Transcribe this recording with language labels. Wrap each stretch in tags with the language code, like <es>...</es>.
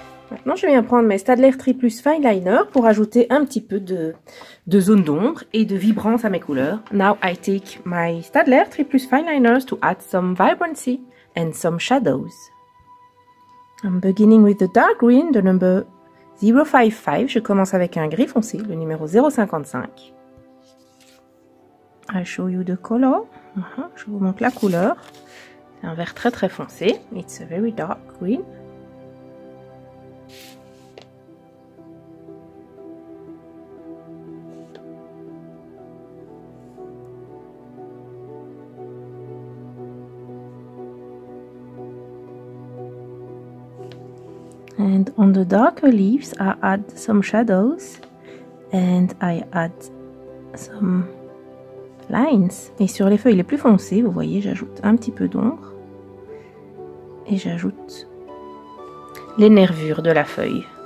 <fr>Maintenant, je viens prendre mes Staedtler Triplus Fine Liner pour ajouter un petit peu de zone d'ombre et de vibrance à mes couleurs.</fr> <en>Now I take my Staedtler Triplus Fine Liners to add some vibrancy and some shadows. I'm beginning with the dark green, the number 055.</en> <fr>Je commence avec un gris foncé, le numéro 055.</fr> <en>I show you the color.</en> <fr>Je vous montre la couleur. C'est un vert très très foncé.</fr> <en>It's a very dark green. And on the darker leaves, I add some shadows and I add some lines.</en> <fr>Et sur les feuilles les plus foncées, vous voyez, j'ajoute un petit peu d'ombre et j'ajoute les nervures de la feuille.</fr>